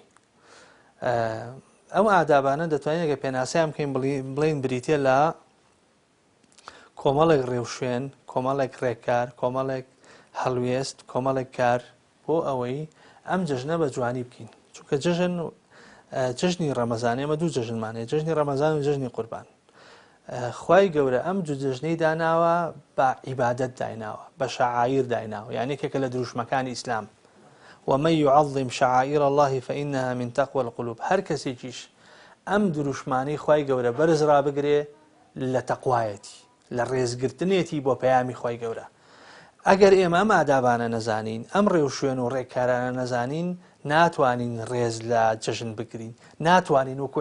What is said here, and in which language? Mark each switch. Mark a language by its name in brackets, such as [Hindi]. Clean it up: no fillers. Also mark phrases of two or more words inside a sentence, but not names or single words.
[Central Kurdish] ئەو ئادابانە دەتوانین ئەگە پێناسیان بکەین بڵین بریتە لە کۆمەڵێک ڕێوشوێن کۆمەڵێک ڕێککار کۆمەڵێک هەڵوێست کۆمەڵێک کار بۆ ئەوەی ئەم جژنە بە جوانی بکەین چونکە جژنی ڕەمەزان ئێمە دوو جژنمانەیە جژنی ڕەمەزان و جژنی قوربان. خوای گەورە ئەم جژنەی داناوە بە عیبادەت دایناوە بە شەعائیر دایناوە یعنی یەکێکە لە دروشمەکانی ئیسلام [Arabic] ومن يعظم شعائر الله فإنها من تقوى القلوب [Central Kurdish] هەر کەسێکیش ئەم دروشمانەی خوای گەورە بەرز ڕابگرێ لە تەقوایەتی لە ڕێزگرتنێتی بۆ پەیامی خوای گەورە. ئەگەر ئێمە ئەم ئادابانە نەزانین ئەم ڕێو شوێن و ڕێککارانە نەزانین ناتوانین ڕێز لە جژن بگرین ناتوانین وەکو